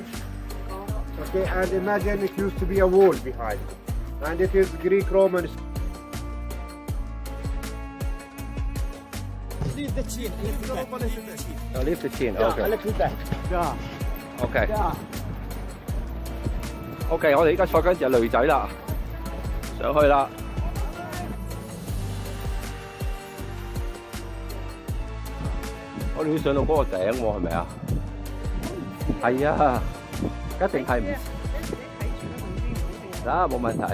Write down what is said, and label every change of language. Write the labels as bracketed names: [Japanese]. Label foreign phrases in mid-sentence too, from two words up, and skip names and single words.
[English] Okay, and imagine it used to be a wall behind, and it is Greek Roman. Leave the chin. Leave the chin. Okay. A little back. Yeah. Okay. Yeah. [Cantonese] OK， 我哋依家坐緊隻驢仔啦，上去啦。我哋要上到嗰個頂喎，係咪啊？係啊，一定係唔得，冇問題。